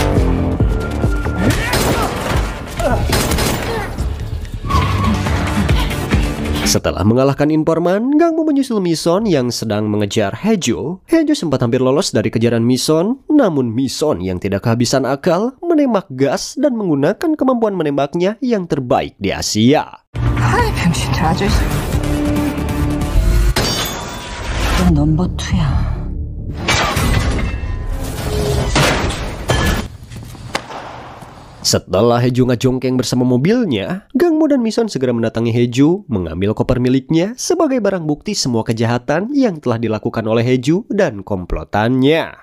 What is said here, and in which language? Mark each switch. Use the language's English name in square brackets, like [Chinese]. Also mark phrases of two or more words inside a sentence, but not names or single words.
[Indonesian] Setelah mengalahkan informan, Gangmu menyusul Mison yang sedang mengejar Haeju. Haeju sempat hampir lolos dari kejaran Mison, namun Mison yang tidak kehabisan akal menembak gas dan menggunakan kemampuan menembaknya yang terbaik di Asia. [Korean] 아이 병신들 아저씨. 넌 넘버 2야. [Indonesian] Setelah Haeju ngajongkeng bersama mobilnya, Gangmu dan Mison segera mendatangi Haeju, mengambil koper miliknya sebagai barang bukti semua kejahatan yang telah dilakukan oleh Haeju dan komplotannya.